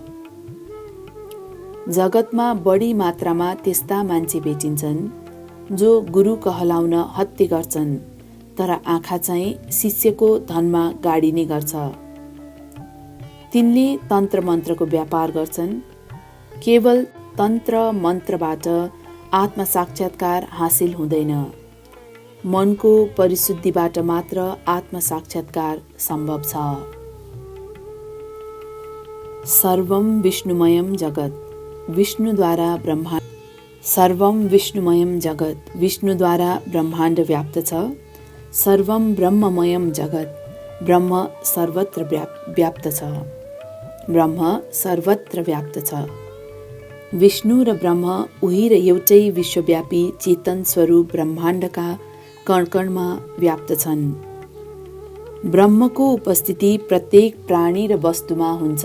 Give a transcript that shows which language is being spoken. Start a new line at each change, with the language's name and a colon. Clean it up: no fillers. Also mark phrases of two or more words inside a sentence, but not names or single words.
Nepali: जगतमा बढी मात्रामा त्यस्ता मान्छे भेटिन्छन् जो गुरु कहलाउन हत्ते गर्छन्, तर आँखा चाहिँ शिष्यको धनमा गाडिने गर्छ। तिनले तन्त्र मन्त्रको व्यापार गर्छन्। केवल तन्त्र मन्त्रबाट आत्म साक्षात्कार हासिल हुँदैन। मनको परिशुद्धिबाट मात्र आत्म साक्षात्कार सम्भव छ।
Sanskrit: सर्वं विष्णुमयं जगत्
Nepali: विष्णुद्वारा ब्रह्माण्ड
Sanskrit: सर्वं विष्णुमयं जगत्
Nepali: विष्णुद्वारा ब्रह्माण्ड व्याप्त छ।
Sanskrit: सर्वं ब्रह्ममयं जगत्
Nepali: ब्रह्म सर्वत्र व्याप्त छ। ब्रह्म सर्वत्र व्याप्त छ। विष्णु र ब्रह्म उही र एउटै विश्वव्यापी चेतन स्वरूप ब्रह्माण्डका कणकणमा व्याप्त छन्। ब्रह्मको उपस्थिति प्रत्येक प्राणी र वस्तुमा हुन्छ।